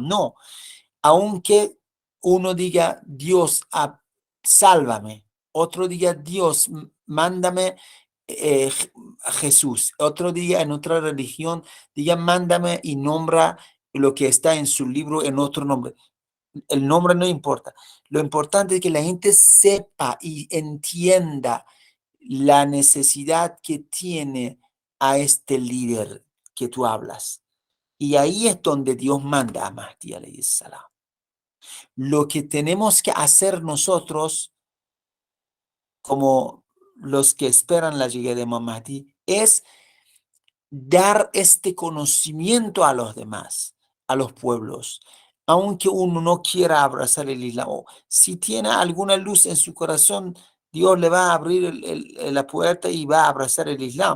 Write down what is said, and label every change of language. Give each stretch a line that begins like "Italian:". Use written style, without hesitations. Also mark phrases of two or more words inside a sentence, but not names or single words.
Spanish: No, aunque uno diga Dios, sálvame, otro diga Dios, mándame a Jesús, otro día en otra religión diga mándame y nombra lo que está en su libro en otro nombre. El nombre no importa. Lo importante es que la gente sepa y entienda la necesidad que tiene a este líder que tú hablas. Y ahí es donde Dios manda a Mahdi
Arabic: عليه السلام.
Spanish: Lo que tenemos que hacer nosotros, como los que esperan la llegada de Mahdi, es dar este conocimiento a los demás, a los pueblos, aunque uno no quiera abrazar el Islam, o si tiene alguna luz en su corazón, Dios le va a abrir la puerta y va a abrazar el Islam.